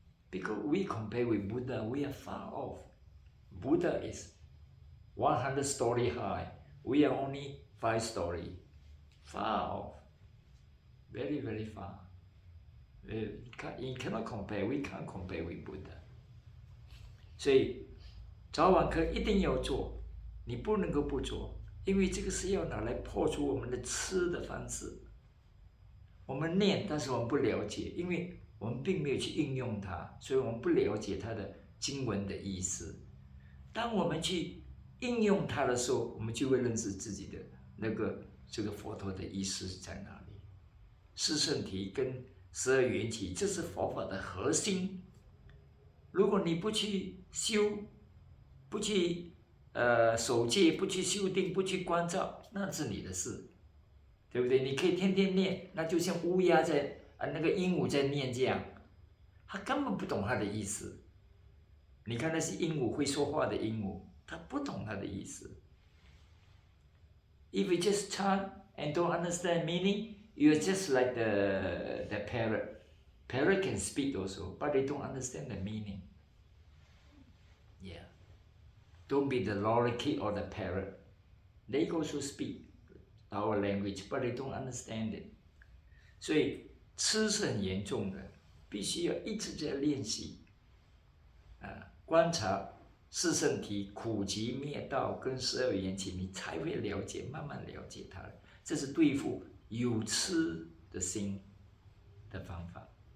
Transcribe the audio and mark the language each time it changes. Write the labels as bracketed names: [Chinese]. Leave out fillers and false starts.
[English] Because we compare with Buddha, we are far off. Buddha is 100 story high. We are only 5 story. Far off. Very, very far. You cannot compare. We can't compare with Buddha. [Chinese] 所以早晚课一定要做，你不能够不做，因为这个是要拿来破除我们的痴的方式。我们念，但是我们不了解，因为我们并没有去应用它，所以我们不了解它的经文的意思。当我们去应用它的时候，我们就会认识自己的这个佛陀的意思在哪里。四圣体跟12缘起，这是佛法的核心。如果你不去修，不去守戒，不去修定，不去关照，那是你的事，对不对？你可以天天念，那就像乌鸦在那个鹦鹉在念这样，他根本不懂它的意思。你看那些鹦鹉会说话的鹦鹉，它不懂它的意思。 [English] If you just chant and don't understand meaning, you're just like the parrot. Parrot can speak also, but they don't understand the meaning. Yeah. Don't be the lorikeet or the parrot. They also speak our language, but they don't understand it. [Chinese] 所以痴是很严重的，必须要一直在练习观察四圣体、苦集灭道跟12缘起，你才会了解，慢慢了解它。这是对付有痴的心的方法。